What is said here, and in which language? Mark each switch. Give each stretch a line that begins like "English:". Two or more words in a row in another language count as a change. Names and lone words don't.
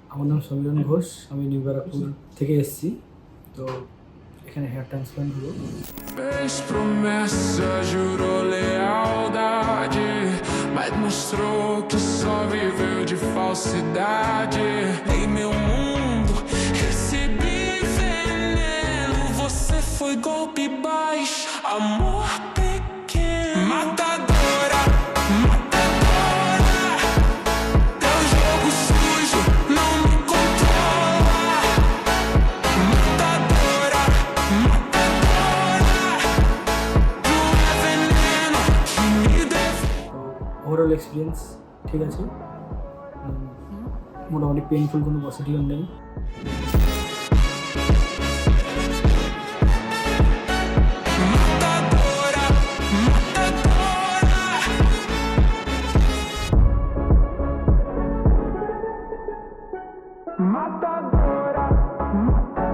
Bangla: আমার নাম সমীরণ ঘোষ, আমি নিউ ব্যারাকপুর থেকে এসেছি। তো এখানে
English: hair transplant
Bangla: হলো।
Portuguese: Fez promessa, jurou lealdade, mas mostrou que só viveu de falsidade. Em meu mundo recebi veneno, você foi golpe baixo, amor pequeno. Matadora, matadora, teu jogo sujo não me controla. Matadora, matadora, tu é veneno que me devora.
English: overall experience
Bangla: ঠিক আছে, মোটামুটি পেইনফুল কোনো প্রসিডিওর নেই।
Portuguese: Matadora, matadora, matadora, matadora.